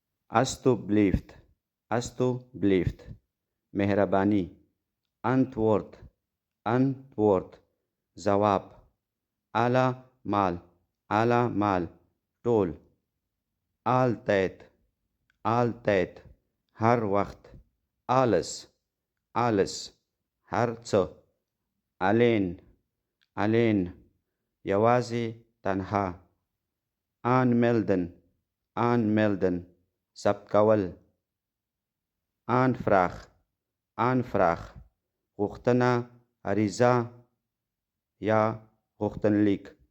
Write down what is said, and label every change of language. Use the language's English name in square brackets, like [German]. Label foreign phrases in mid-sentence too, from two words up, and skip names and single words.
[Dutch] alsjeblieft, alsjeblieft. مهربانی. antwoord, antwoord. [Pashto] جواب. allemaal, ټول. [Dutch] altijd, altijd. [Pashto] هر وخت. alles, هر څه. alleen, یوازې، تنها. aanmelden, ثبت کول. aanvraag, غوښتنه، عریضه یا غوښتنلیک.